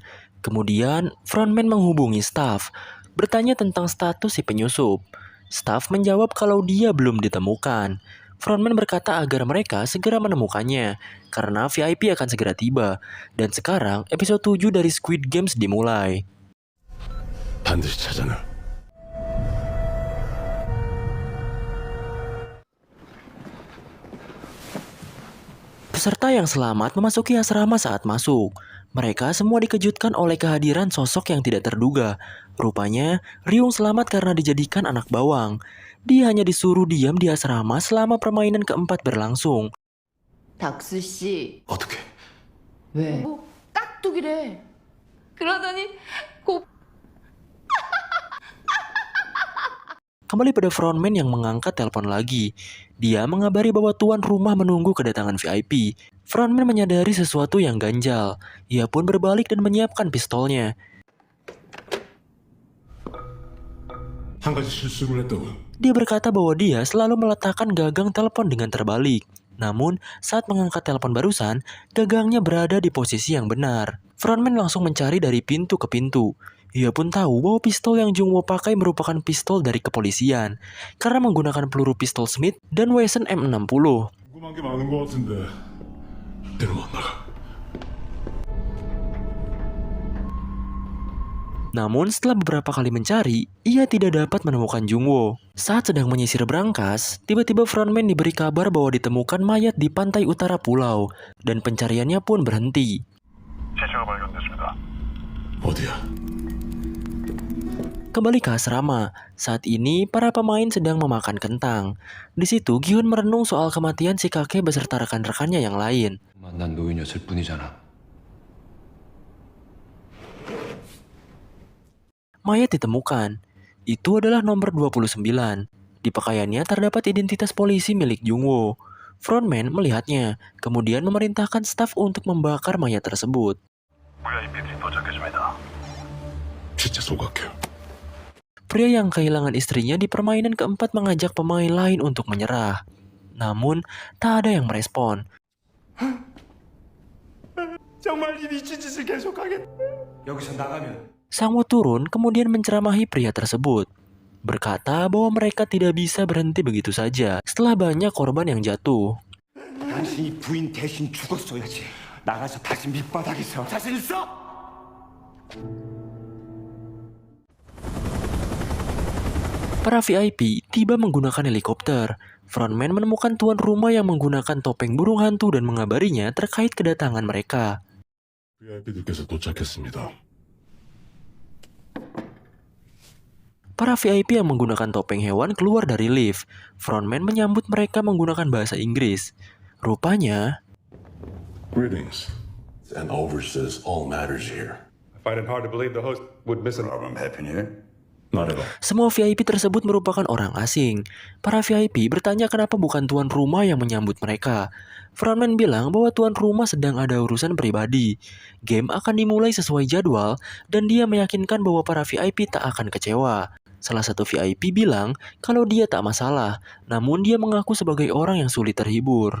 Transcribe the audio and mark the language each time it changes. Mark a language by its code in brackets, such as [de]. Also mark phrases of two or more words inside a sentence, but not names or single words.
[id] Kemudian, frontman menghubungi staff, bertanya tentang status si penyusup. Staff menjawab kalau dia belum ditemukan. Frontman berkata agar mereka segera menemukannya, karena VIP akan segera tiba. Dan sekarang, episode 7 dari Squid Games dimulai. [ko] 반드시 찾아내. [id] Peserta yang selamat memasuki asrama saat masuk. Mereka semua dikejutkan oleh kehadiran sosok yang tidak terduga. Rupanya, Ryung selamat karena dijadikan anak bawang. Dia hanya disuruh diam di asrama selama permainan keempat berlangsung. [ko] 닥수 씨, 어떻게? 왜? 뭐 깍두기래. 그러더니 곱 [id] Kembali pada frontman yang mengangkat telepon lagi. Dia mengabari bahwa tuan rumah menunggu kedatangan VIP. Frontman menyadari sesuatu yang ganjal. Ia pun berbalik dan menyiapkan pistolnya. [ko] 한 가지 실수를 했다고. [id] Dia berkata bahwa dia selalu meletakkan gagang telepon dengan terbalik. Namun, saat mengangkat telepon barusan, gagangnya berada di posisi yang benar. Frontman langsung mencari dari pintu ke pintu. Ia pun tahu bahwa pistol yang Jungwoo pakai merupakan pistol dari kepolisian, karena menggunakan peluru pistol Smith dan Wesson M60. [ko] 궁금한 게 많은 것 같은데. 데려와 나가. [id] Namun setelah beberapa kali mencari, ia tidak dapat menemukan Jungwoo. Saat sedang menyisir berangkas, tiba-tiba frontman diberi kabar bahwa ditemukan mayat di pantai utara pulau, dan pencariannya pun berhenti. [ko] 시체가 발견됐습니다. 어디야? [id] Kembali ke asrama, saat ini para pemain sedang memakan kentang. Di situ Giun merenung soal kematian si kakek beserta rekan-rekannya yang lain. [ko] 만난 노인이었을 뿐이잖아. [id] Mayat ditemukan. Itu adalah nomor 29. Di pakaiannya terdapat identitas polisi milik Jungwoo. Frontman melihatnya, kemudian memerintahkan staf untuk membakar mayat tersebut. [ko] VIP들이 도착했습니다. 시체 소각해. [id] Pria yang kehilangan istrinya di permainan keempat mengajak pemain lain untuk menyerah. Namun, tak ada yang merespon. [ko] 정말 이 미친 짓을 계속하겠. 여기서 나가면 [id] Sangwoo turun kemudian menceramahi pria tersebut. Berkata bahwa mereka tidak bisa berhenti begitu saja setelah banyak korban yang jatuh. [ko] 당신이 부인 대신 죽었어야지. 나가서 다시 밑바닥에서 자신 있어? [id] Para VIP tiba menggunakan helikopter. Frontman menemukan tuan rumah yang menggunakan topeng burung hantu dan mengabarinya terkait kedatangan mereka. [ko] VIP들께서 도착했습니다. [id] Para VIP yang menggunakan topeng hewan keluar dari lift. Frontman menyambut mereka menggunakan bahasa Inggris. Rupanya, [en] Greetings. And oversees all matters here. I find it hard to believe the host would miss an I'm happy here. Not at all. [id] semua VIP tersebut merupakan orang asing. Para VIP bertanya kenapa bukan tuan rumah yang menyambut mereka. Frontman bilang bahwa tuan rumah sedang ada urusan pribadi. Game akan dimulai sesuai jadwal dan dia meyakinkan bahwa para VIP tak akan kecewa. Salah satu VIP bilang kalau dia tak masalah, namun dia mengaku sebagai orang yang sulit terhibur.